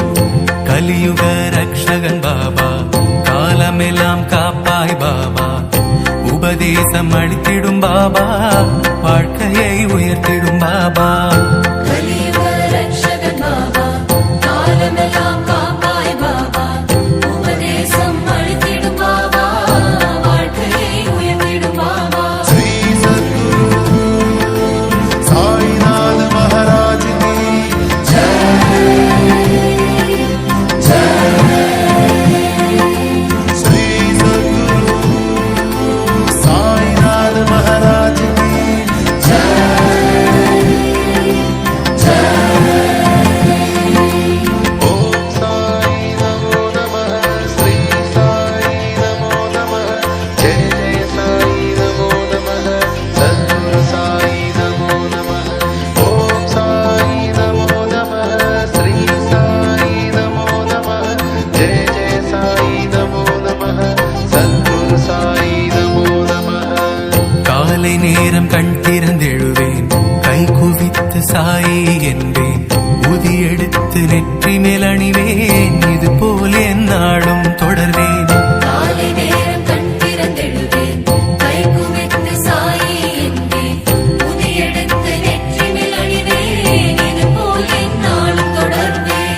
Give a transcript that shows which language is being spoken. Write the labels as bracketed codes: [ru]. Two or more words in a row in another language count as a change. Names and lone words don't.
[ta] கலியுக ரக்ஷகன் பாபா, காலமெல்லாம் காப்பாய் பாபா, உபதேசம் அளித்திடும் பாபா, வாழ்க்கையை உயர்த்திடும் பாபா. கலியுக ரக்ஷகன் பாபா, காலமெல்லாம் காப்பாய் பாபா, உபதேசம் அளித்திடும் பாபா, வாழ்க்கையை உயர்த்திடும் பாபா. [hi] श्री सद्गुरु साईनाथ महाराज की श्री सद्गुरु साईनाथ महाराज की [sa] ओम साई नमो नमः, श्री साई नमो नमः, जय जय साई नमो नमः, सद्गुरु साई नमो नमः. ओम साई नमो नमः, श्री साई नमो नमः, जय जय साई नमो नमः, सद्गुरु साई नमो नमः. [ta] காலை நேரம் கண் திறந்தெழுவேன், கை குவித்து சாயி என்பேன், உதி எடுத்து நெற்றி மேல் அணிவேன், இது போல் எந்நாளும் தொடர்வேன். காலை நேரம் கண் திறந்தெழுவேன், கை குவித்து சாயி என்பேன், உதியெடுத்து நெற்றி மேல் அணிவேன், இது போல் எந்நாளும் தொடர்வேன்.